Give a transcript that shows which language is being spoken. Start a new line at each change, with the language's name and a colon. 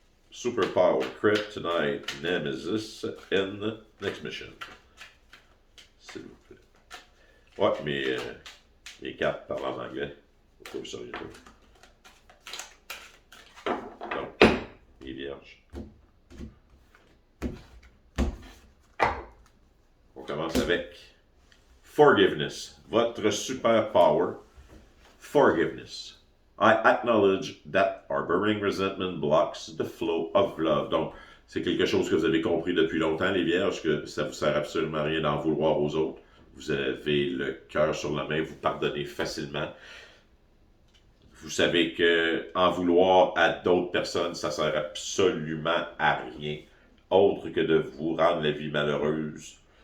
English: Superpower, Kryptonite, Nemesis, and Next Mission.
French: S'il vous plaît. Ouais, mais les cartes parlent en anglais. Faut que ça Donc, les vierges. On commence avec Forgiveness. Votre super power. Forgiveness.
English: I acknowledge that harboring resentment blocks the flow of love.
French: Donc, c'est quelque chose que vous avez compris depuis longtemps, les vierges, que ça ne vous sert absolument à rien d'en vouloir aux autres. Vous avez le cœur sur la main, vous pardonnez facilement. Vous savez que en vouloir à d'autres personnes, ça sert absolument à rien, autre que de vous rendre la vie malheureuse.